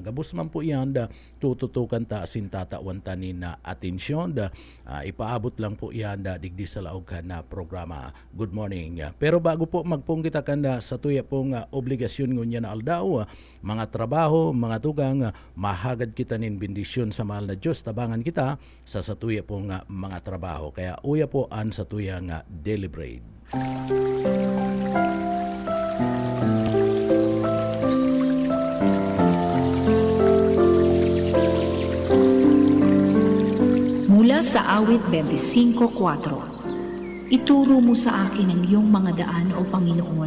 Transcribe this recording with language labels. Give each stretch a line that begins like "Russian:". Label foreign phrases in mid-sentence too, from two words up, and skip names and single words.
Bikol: Gabus man po yan, tututukan ta asin tatawan tanin na atensyon, ipaabot lang po yan, digdi sa laog kan programa.
English: Good morning.
Bikol: Pero bago po magpong kita kan sa tuya pong obligasyon ngunya na aldaw, mga trabaho, mga tugang, mahagad kita nin bendisyon sa mahal na Diyos, tabangan kita sa satuya pong mga trabaho. Kaya uya po an sa tuyang
English: daily bread.
Filipino: Mula sa awit 25:4. Ituro mo sa akin ang iyong mga daan, O Panginoon.